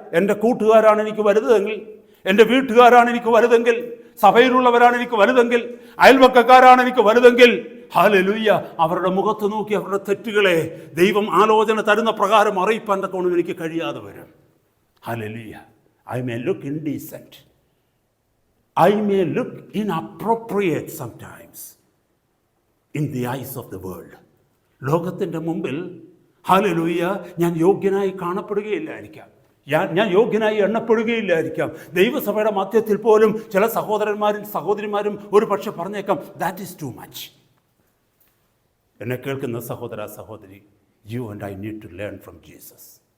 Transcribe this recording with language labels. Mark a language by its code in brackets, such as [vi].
[ml] എൻ്റെ കൂട്ടുകാരാണ് എനിക്ക് വലുതെങ്കിൽ, എൻ്റെ വീട്ടുകാരാണ് എനിക്ക് വലുതെങ്കിൽ, സഭയിലുള്ളവരാണ് എനിക്ക് വലുതെങ്കിൽ, അയൽവക്കക്കാരാണ് എനിക്ക് വലുതെങ്കിൽ, ഹല്ലേലൂയ, അവരുടെ മുഖത്ത് നോക്കി അവരുടെ തെറ്റുകളെ ദൈവം ആലോചന തരുന്ന പ്രകാരം അറിയിപ്പാൻ തക്കവണ്ണം എനിക്ക് കഴിയാതെ വരും. Hallelujah. [en] I may look indecent, I may look inappropriate sometimes in the eyes of the world. [ml] ലോകത്തിൻ്റെ മുമ്പിൽ ഹല്ലേലൂയ ഞാൻ യോഗ്യനായി കാണപ്പെടുകയില്ലായിരിക്കാം, ഞാൻ യോഗ്യനായി എണ്ണപ്പെടുകയില്ലായിരിക്കാം. ദൈവസഭയുടെ മധ്യത്തിൽ പോലും ചില സഹോദരന്മാരും സഹോദരിമാരും ഒരു പക്ഷെ പറഞ്ഞേക്കാം, [en] That is too much. [ml] എന്നെ കേൾക്കുന്ന സഹോദര സഹോദരി, [en] You and I need to learn from Jesus.